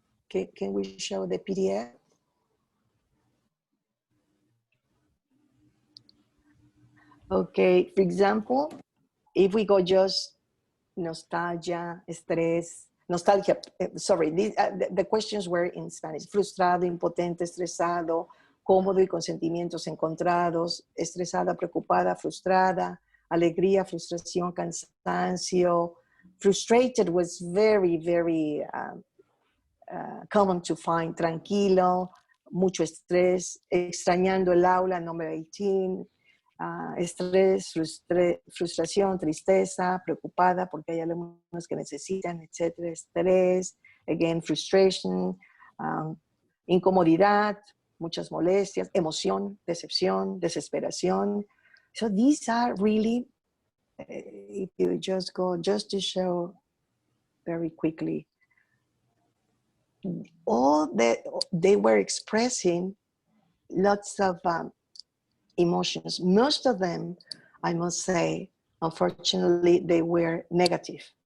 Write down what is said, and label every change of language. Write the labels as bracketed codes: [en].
[en] Can we show the PDF? Okay, for example, if we go just nostalgia, estrés, nostalgia, sorry, the questions were in Spanish. [es] Frustrado, impotente, estresado, cómodo y con sentimientos encontrados, estresada, preocupada, frustrada, alegría, frustración, cansancio. [en] Frustrated was very, very common to find. [es] Tranquilo, mucho estrés, extrañando el aula, [en] number 18. [es] Estrés, frustración, tristeza, preocupada porque hay alumnos que necesitan, etcétera. Estrés, [en] again, frustration, [es] incomodidad, muchas molestias, emoción, decepción, desesperación. [en] So these are really, if you just go, just to show very quickly, all that they were expressing lots of emotions. Most of them, I must say, unfortunately, they were negative.